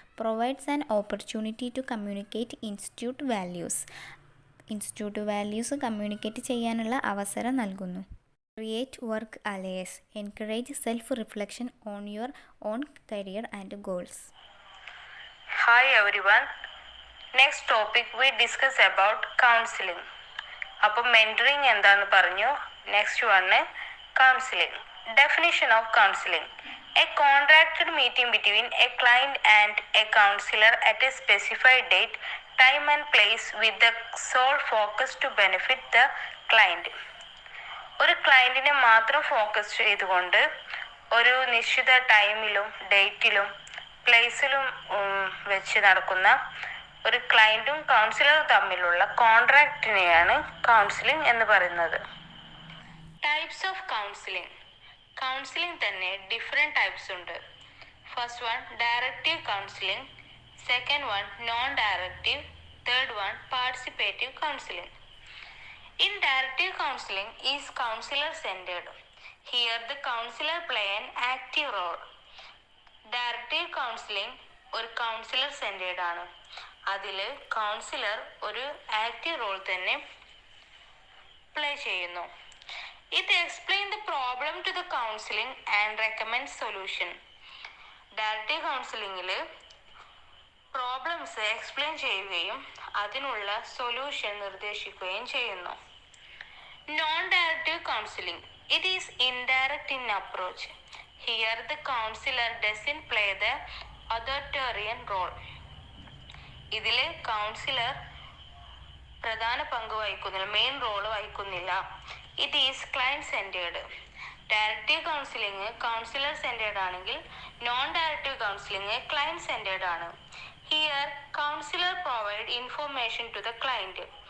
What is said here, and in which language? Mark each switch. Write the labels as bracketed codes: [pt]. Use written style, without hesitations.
[en] Provides an opportunity to communicate institute values. [ml] Institute values communicate ചെയ്യാനുള്ള അവസരം നൽകുന്നു. [en] Create work alliance. Encourage self reflection on your own career and goals. Hi everyone. Next topic we discuss about counseling. [ml] അപ്പോൾ mentoring എന്താന്ന് പറഞ്ഞു. [en] Next one counselling. Definition of counselling: a contracted meeting between a client and a counsellor at a specified date, time and place with the sole focus to benefit the client. [ml] ഒരു ക്ലയൻറ്റിനെ മാത്രം focus ചെയ്തുകൊണ്ട് ഒരു നിശ്ചിത ടൈമിലും ഡേറ്റിലും പ്ലേസിലും വെച്ച് നടക്കുന്ന ഒരു ക്ലയൻറ്റും കൗൺസിലറും തമ്മിലുള്ള കോൺട്രാക്റ്റിനെയാണ് കൗൺസിലിംഗ് എന്ന് പറയുന്നത്. [en] Types of counselling. [ml] കൗൺസിലിംഗ് തന്നെ ഡിഫറെൻറ്റ് ടൈപ്സ് ഉണ്ട്. [en] First one directive counselling, second one non directive, third one participative counselling. In directive counseling is counselor centered. Here the counselor play an active role. [ml] Directive counseling ഒരു councillor centred ആണ്. അതിൽ councillor ഒരു active role തന്നെ play ചെയ്യുന്നു. [en] ഇത് explain the problem to the counselling and recommend solution. [ml] Directive കൗൺസിലിംഗിൽ problems explain ചെയ്യുകയും അതിനുള്ള solution നിർദ്ദേശിക്കുകയും ചെയ്യുന്നു. [en] Non-directive counseling. It is indirect in approach. Here the counselor doesn't play the authoritarian role. [ml] ഇതിൽ councillor പ്രധാന പങ്ക് വഹിക്കുന്നില്ല, main role വഹിക്കുന്നില്ല. [en] It is client centred. [ml] Directive counselling councillor centred ആണെങ്കിൽ non directive counselling client centred ആണ്. [en] Here counsellor provide information to the client.